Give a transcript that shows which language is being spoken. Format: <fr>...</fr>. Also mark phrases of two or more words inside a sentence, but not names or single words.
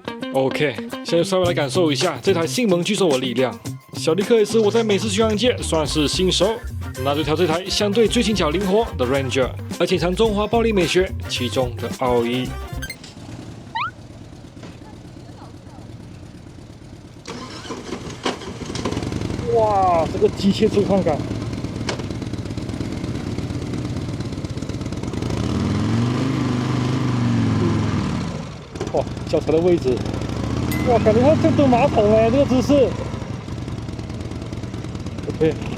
<zh>OK，現在稍微來感受一下這台新萌巨獸的力量。小迪克也是我在美式巡洋艦算是新手，那就挑這台相對最輕巧靈活的 Ranger，而且嘗中華暴力美學其中的奧義。哇，這個機械觸控感！哇，脚踩的位置，哇，感覺它在蹲馬桶哎，這個姿勢。OK，</zh>